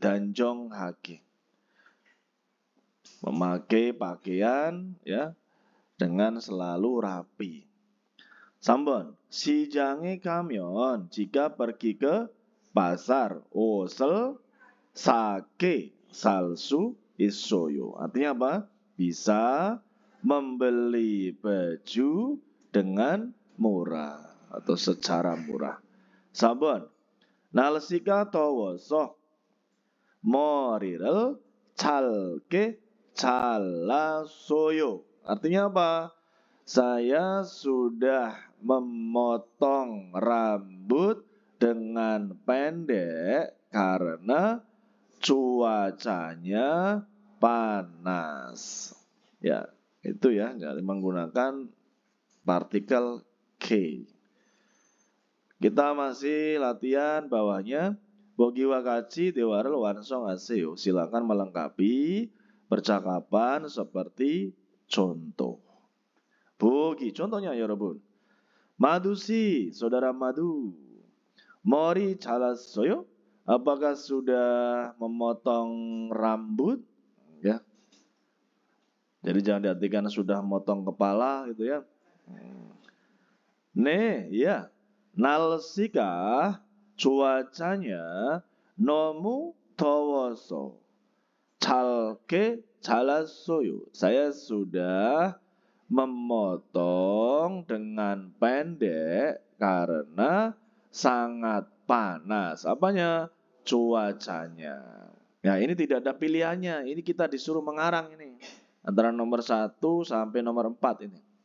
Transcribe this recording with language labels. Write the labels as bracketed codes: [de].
[id] 단정하게 memakai pakaian ya dengan selalu rapi. [ko] 3번 시장에 가면 [id] jika pergi ke pasar [ko] 옷을 싸게 살 수 있어요. [id] Artinya apa? Bisa membeli baju dengan murah atau secara murah. [ko] 4번 날씨가 더워서 머리를 짧게 잘랐어요. [id] Artinya apa? Saya sudah memotong rambut dengan pendek karena cuacanya panas. Ya, itu ya, jadi menggunakan partikel K. Kita masih latihan bawahnya. Bogiwa kaci dewaral wansong aseo. Silakan melengkapi percakapan seperti contoh. Bogi, contohnya 여러분. Madu si, saudara Madu. [ko] 머리 잘랐어요? [id] Apakah sudah memotong rambut? Ya. Jadi jangan diartikan sudah memotong kepala gitu ya. Ya. [ko] 날씨가 [id] cuacanya [ko] 너무 더워서 짧게 잘랐어요. [id] Saya sudah memotong dengan pendek karena sangat panas. Apanya? Cuacanya. Ya, ini tidak ada pilihannya. Ini kita disuruh mengarang ini. Antara nomor 1 sampai nomor 4 ini.